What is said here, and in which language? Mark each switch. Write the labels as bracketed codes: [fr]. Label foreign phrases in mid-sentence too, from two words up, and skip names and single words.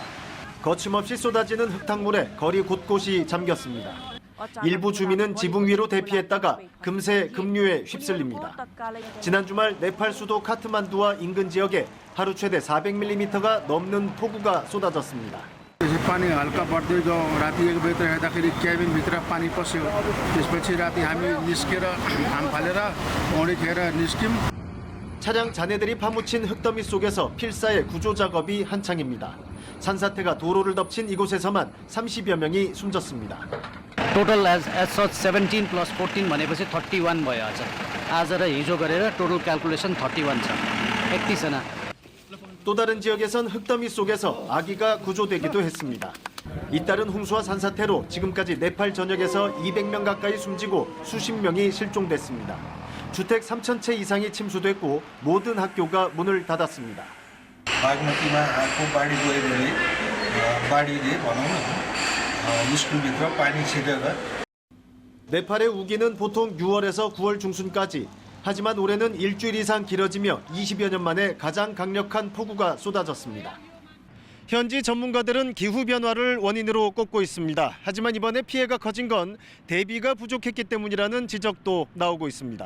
[ko] 거침없이 쏟아지는 흙탕물에 거리 곳곳이 잠겼습니다. 일부 주민은 지붕 위로 대피했다가 금세 급류에 휩쓸립니다. 지난 주말 네팔 수도 카트만두와 인근 지역에 하루 최대 400mm가 넘는 폭우가 쏟아졌습니다. [ne] पानी हल्का बढ्दै गयो राति 1 बजे हेर्दाखेरि क्याबिन भित्र पानी पस्यो त्यसपछि राति हामी निस्केर घाम फालेर पौडी खेर निस्क्यौं. [ko] 차량 잔해들이 파묻힌 흙더미 속에서 필사의 구조 작업이 한창입니다. 산사태가 도로를 덮친 이곳에서만 30여 명이 숨졌습니다. [en] total as such [ne] 17 plus 14 भनेपछि 31 भयो आज र हिजो गरेर [en] total calculation [ne] 31 छ 31जना. [ko] 또 다른 지역에선 흙더미 속에서 아기가 구조되기도 했습니다. 잇따른 홍수와 산사태로 지금까지 네팔 전역에서 200명 가까이 숨지고 수십 명이 실종됐습니다. 주택 3,000채 이상이 침수됐고 모든 학교가 문을 닫았습니다. [ne] बागमतीमा आएको बाढी गएकोले बाढीले भनौँ न स्कुलभित्र पानी छिरेर [ko] 네팔의 우기는 보통 6월에서 9월 중순까지 하지만 올해는 일주일 이상 길어지며 20여 년 만에 가장 강력한 폭우가 쏟아졌습니다. 현지 전문가들은 기후변화를 원인으로 꼽고 있습니다. 하지만 이번에 피해가 커진 건 대비가 부족했기 때문이라는 지적도 나오고 있습니다.